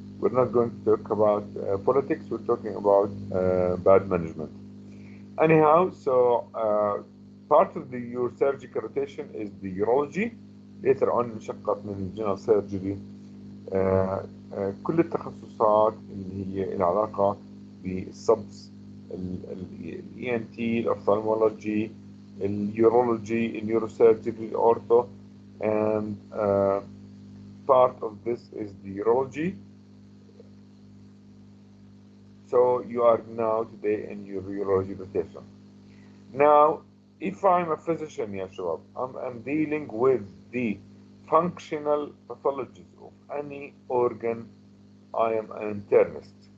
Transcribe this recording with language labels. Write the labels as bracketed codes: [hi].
[en] We're not going to talk about politics, we're talking about bad management. Anyhow, so part of your surgical rotation is the urology. Later on [ar] انشقت من [en] الجنرال سيرجري [ar] كل التخصصات اللي هي العلاقة بالسبس [en] الاي N T الاوفثالمولوجي اليورولوجي النيوروسيرجري الاورثو and part of this is the urology. So you are now today in your urology rotation. Now, if I'm a physician, ya shabab, I'm dealing with the functional pathologies of any organ, I am an internist.